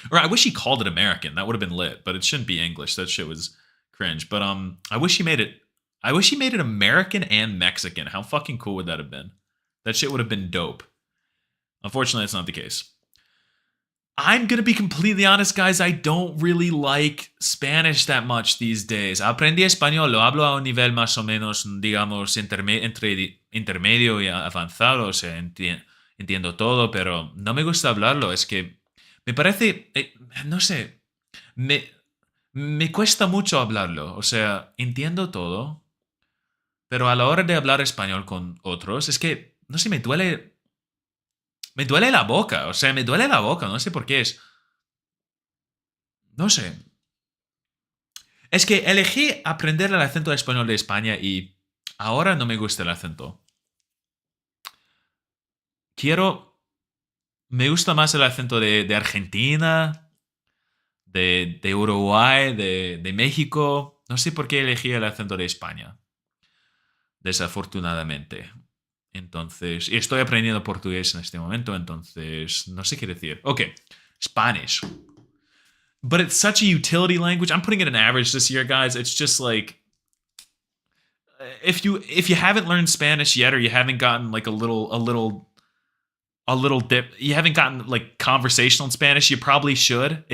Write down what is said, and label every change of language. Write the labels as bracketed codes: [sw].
[en] Or I wish he called it American. That would have been lit, but it shouldn't be English. That shit was cringe. But I wish he made it I wish he made it American and Mexican. How fucking cool would that have been? That shit would have been dope. Unfortunately, that's not the case. I'm going to be completely honest, guys. I don't really like Spanish that much these days. [es] Aprendí español, lo hablo a un nivel más o menos, digamos, entre intermedio y avanzado. O sea, entiendo todo, pero no me gusta hablarlo. Es que me parece, no sé, me cuesta mucho hablarlo. O sea, entiendo todo, pero a la hora de hablar español con otros, es que, no sé, me duele la boca, o sea, me duele la boca, no sé por qué es. No sé. Es que elegí aprender el acento español de España y ahora no me gusta el acento. Me gusta más el acento de Argentina, de Uruguay, de México. No sé por qué elegí el acento de España. Desafortunadamente. Entonces, y estoy aprendiendo portugués en este momento, entonces no sé qué decir. [en] Okay, Spanish. But it's such a utility language. I'm putting it in average this year, guys. It's just like if you haven't learned Spanish yet, or you haven't gotten like a little dip, you haven't gotten like conversational Spanish, you probably should.